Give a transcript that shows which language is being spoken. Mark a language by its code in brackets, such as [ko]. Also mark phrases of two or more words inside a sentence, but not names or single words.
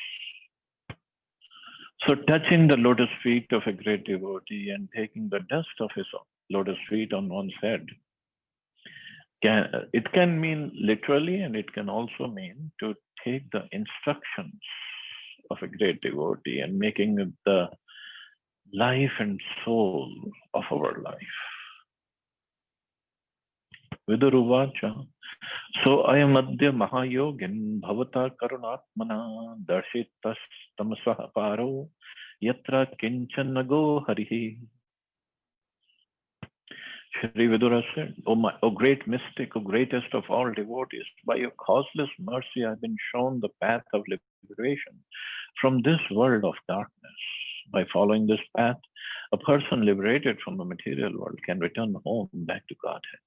[en] So touching the lotus feet of a great devotee and taking the dust of his lotus feet on one's head, it can mean literally, and it can also mean to take the instructions of a great devotee and making it the life and soul of our life. [sa] Viduruvacha. सो अयम् अद्य महायोगिन् भवता करुणात्मना दर्शितस् तमसः पारो यत्र किंचनगो हरिः. [en] Shri Vidura said, O great mystic, O greatest of all devotees, by your causeless mercy I have been shown the path of liberation from this world of darkness. By following this path, a person liberated from the material world can return home back to Godhead.